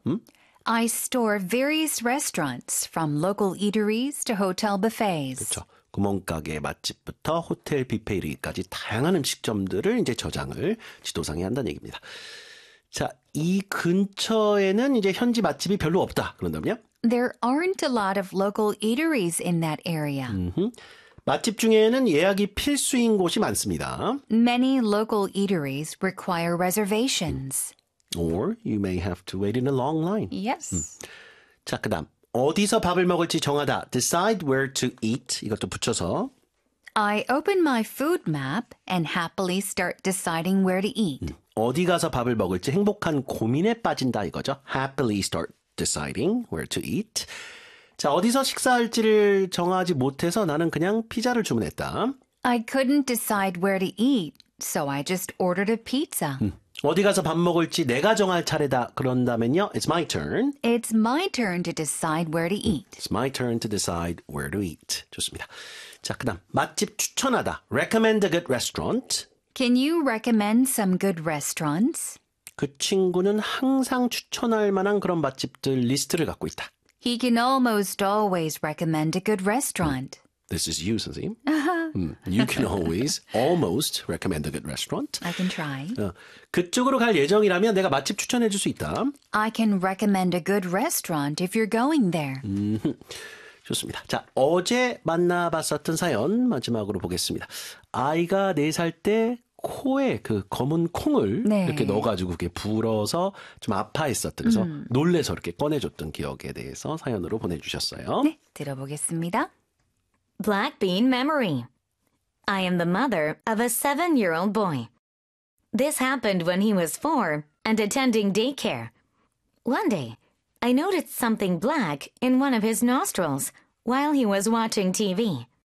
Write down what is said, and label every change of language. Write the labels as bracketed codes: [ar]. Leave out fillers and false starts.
[en] 응? I store various restaurants from local eateries to hotel buffets. [ko] 그렇죠. 구멍가게 맛집부터 호텔 뷔페까지 다양한 음식점들을 이제 저장을 지도상에 한다는 얘기입니다. 자, 이 근처에는 이제 현지 맛집이 별로 없다. 그런다면요? [en] There aren't a lot of local eateries in that area. [ko] 맛집 중에는 예약이 필수인 곳이 많습니다. [en] Many local eateries require reservations. Or you may have to wait in a long line. Yes. [ko] 자, 그 다음. 어디서 밥을 먹을지 정하다. [en] Decide where to eat. [ko] 이것도 붙여서. [en] I open my food map and happily start deciding where to eat. [ko] 어디 가서 밥을 먹을지 행복한 고민에 빠진다 이거죠. [en] Happily start deciding where to eat. [ko] 자, 어디서 식사할지를 정하지 못해서 나는 그냥 피자를 주문했다. [en] I couldn't decide where to eat, so I just ordered a pizza. [ko] 어디 가서 밥 먹을지 내가 정할 차례다. 그런다면요. [en] It's my turn. It's my turn to decide where to eat. It's my turn to decide where to eat. [ko] 좋습니다. 자, 그다음 맛집 추천하다. [en] Recommend a good restaurant. Can you recommend some good restaurants? [ko] 그 친구는 항상 추천할 만한 그런 맛집들 리스트를 갖고 있다. [en] He can almost always recommend a good restaurant. This is you, 선생님. You can always, almost recommend a good restaurant. I can try. [ko] 그쪽으로 갈 예정이라면 내가 맛집 추천해 줄 수 있다. [en] I can recommend a good restaurant if you're going there. [ko] 좋습니다. 자, 어제 만나봤었던 사연 마지막으로 보겠습니다. 아이가 4살 때 코에 그 검은 콩을 네. 이렇게 넣어가지고 그게 불어서 좀 아파했었던 그래서 놀래서 이렇게 꺼내줬던 기억에 대해서 사연으로 보내주셨어요. 네, 들어보겠습니다. [en] Black bean memory. I am the mother of a 7-year-old boy. This happened when he was 4 and attending daycare. One day, I noticed something black in one of his nostrils while he was watching TV.